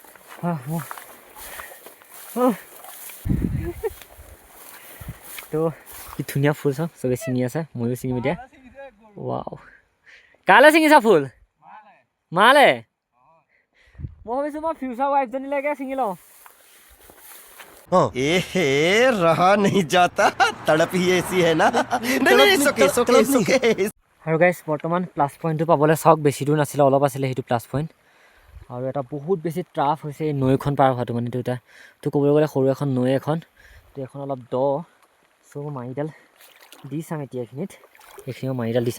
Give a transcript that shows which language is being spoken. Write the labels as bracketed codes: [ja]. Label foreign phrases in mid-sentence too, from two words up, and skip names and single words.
[as] তো কি ধুনীয়া ফুল চাওঁ চবেই ছিঙি আছে ময়ো ছিঙিম এতিয়া ৱাও কালৈ ছিঙিছা ফুল মালে মই ভাবিছোঁ মই ফিউচাৰ ৱাইফজনীলৈকে ছিঙি লওঁ [hi] रहा नहीं जाता तड़प ही ऐसी है ना [as] আৰু গাইছ বৰ্তমান প্লাছ পইণ্টটো পাবলৈ চাওক বেছি দূৰ নাছিলে অলপ আছিলে সেইটো [en] plus point [as] আৰু এটা বহুত বেছি ট্ৰাফ হৈছে এই নৈখন পাৰ হোৱাটো মানে তো ক'বলৈ গ'লে সৰু এখন নৈ এখন তো এখন অলপ দ চ' মই মাৰিডাল দি চাম এতিয়া এইখিনিও মাৰিডাল দি